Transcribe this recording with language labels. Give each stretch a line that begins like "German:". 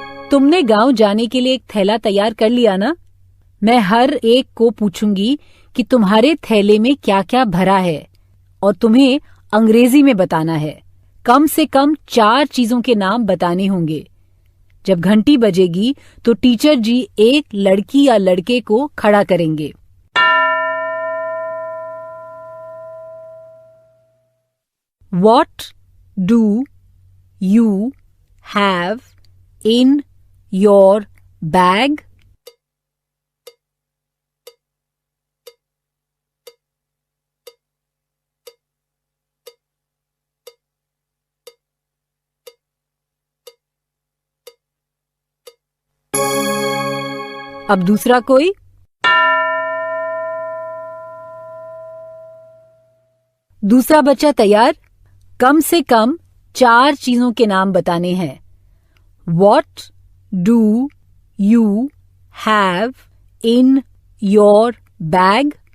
Hindi: तुमने गांव जाने के लिए एक थैला तैयार कर लिया ना? मैं हर एक को पूछूंगी कि तुम्हारे थैले में क्या क्या भरा है और तुम्हें अंग्रेजी में बताना है। कम से कम 4 चीजों के नाम बताने होंगे। जब घंटी बजेगी तो टीचर जी एक लड़की या लड़के को खड़ा करेंगे।
English: What do you have in your bag?
Hindi: अब दूसरा कोई? दूसरा बच्चा तैयार? कम से कम 4 चीजों के नाम बताने हैं।
English: What do you have in your bag?